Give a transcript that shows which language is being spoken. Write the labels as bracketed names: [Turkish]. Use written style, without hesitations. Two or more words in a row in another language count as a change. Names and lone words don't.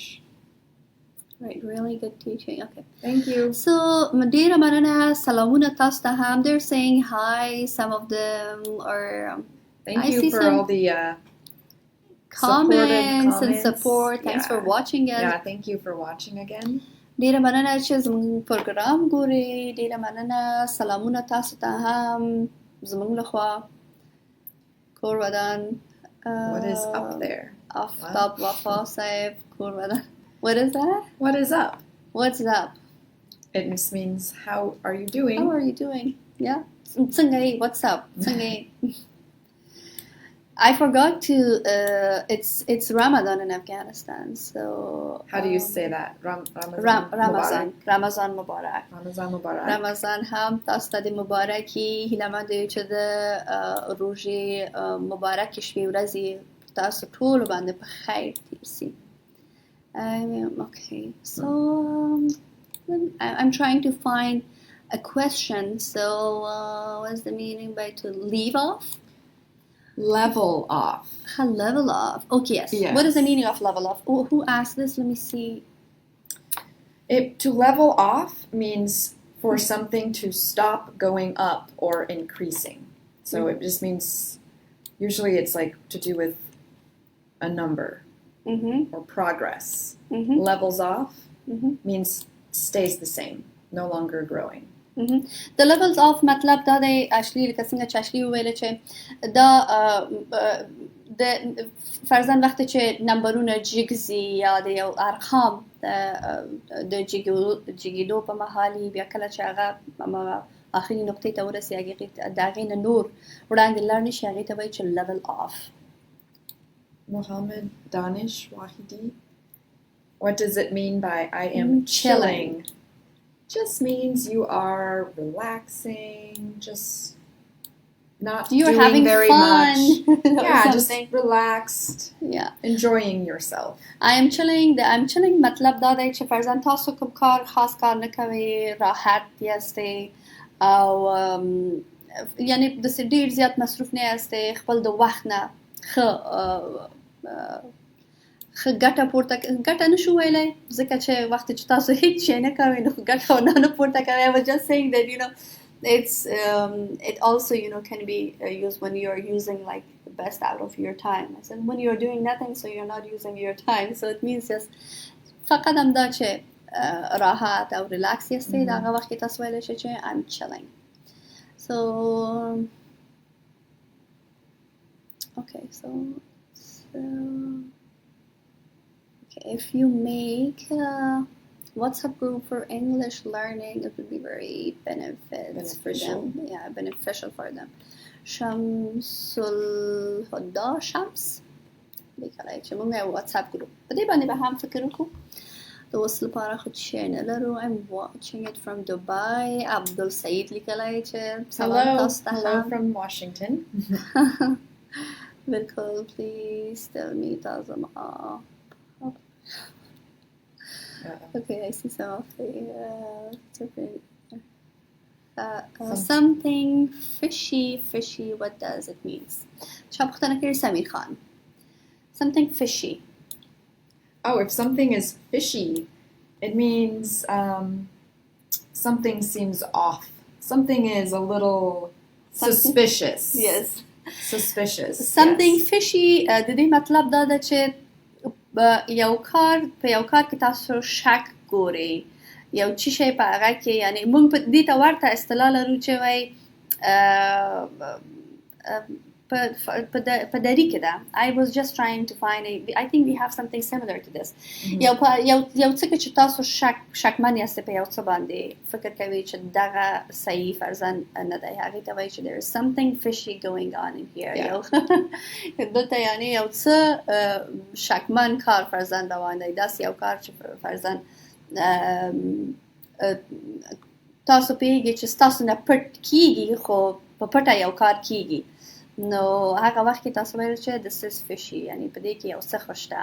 [English] Right, really good teaching. Okay. Thank you. So, [Pashto] ډیره مننه سلامونه تاسو ته هم, [English] they're saying hi, some of them, or thank you for all the comments and support. Thanks for watching us. Yeah, thank you for watching again. [Pashto] ډیره مننه چې زموږ پروګرام ګورئ. ډیره مننه. سلامونه تاسو ته هم زموږ لخوا. کور ودان. [English] What is up there? [Pashto] آفتاب وفا صاحب کور ودان. [English] What is that? What is up? What's up? It just means how are you doing? How are you doing? Yeah. [Pashto] څنګه یې? [English] What's up? [Pashto] څنګه یې? [English] I forgot to. It's Ramadan in Afghanistan, so. How do you say that? Ramazan. [Pashto] رمضان مبارک. رمضان مبارک. Ramazan هم تاسو ته د مبارکي هیله مند یو چې د روژې مبارکې شپې ورځې تاسو ټولو باندې په خیر تیر سي. [English] Okay, so I'm trying to find a question. So what's the meaning by to leave off? Level off. Level off. Okay, yes. What is the meaning of level off? Who asked this? Let me see. To level off means for something to stop going up or increasing. So it just means, usually it's like to do with a number or progress. Levels off means stays the same, no longer growing. The levels of [Pashto] مطلب دا دی اشلی لکه څنګه چې اشلی وویل چې دا د فرضاً وخت چې نمبرونه جګزي یا د یو ارقام د جګېدو په مهال بیا کله چې هغه آخري نقطې ته ورسېږي د هغې نه نور وړاندې لاړ نه شي هغې ته وایي چې [English] level off. Mohammed Danish Wahidi, what does it mean by I am chilling? Just means you are relaxing, just not You're doing having very fun. much. Yeah, just relaxed. Yeah. Enjoying yourself. I am chilling. The I'm chilling [Pashto] مطلب دا دی چې فرضاً تاسو کوم کار خاص کار نه کوئ راحت یاستئ او یعنی داسې ډېر زیات مصروف نه یاستئ خپل د وخت نه ښه ګټه پورته ګټه نشو ویلی ځکه چې وخت چې تاسو هیڅ شی نه کوئ نو ګټه نه پورته کوئ. [English] I was just saying that it also can be used when you're using like the best out of your time. I said when you're doing nothing so you're not using your time, so it means just [Pashto] فقط همدا چې راحت او ریلاکس یاستئ د هغه وخت کې تاسو ویلی شئ چې [English] I'm chilling. So okay, so if you make a WhatsApp group for English learning, it would be very beneficial for them. Yeah, beneficial for them. Shamsul Huda Shams. [Pashto] لیکلای چې موږ یو [English] WhatsApp group [Pashto] په دې باندې به هم فکر وکړو. د اوس لپاره خو شی نه لرو. [English] I'm watching it from Dubai. [Pashto] عبدل سعید لیکلای چې [English] hello from Washington. بالکل please tell me تازه Okay, I see some of the something fishy. What does it mean? [Pashto] شابختنا كير سمير خان. [English] Something fishy. Oh, if something is fishy, it means something seems off. Something is a little suspicious. Yes. Suspicious. Something fishy. [Pashto] د دې مطلب دا ده چې یو کار کې تاسو شک ګورئ یو څه شی په هغه کې یعنی موږ په دې ته ورته اصطلاح لرو چې وایي په دری کې ده. [English] I was just trying to find I think we have something similar to this. [Pashto] یو څه کې چې تاسو شکمن یاستئ په یو څه باندې فکر کوئ چې دغه صحیح فرضاً نه دی هغې ته وایي چې [English] there is something fishy going on in here. [Pashto] دلته یعنی یو څه شکمن کار فرضاً روان دی داسې یو کار چې فرضاً تاسو پوهیږئ چې ستاسو نه پټ کیږي خو په پټه یو کار کیږي نو هغه وخت کې تاسو ویل چې [English] this is fishy [Pashto] یعنی په دې کې یو څه خو شته.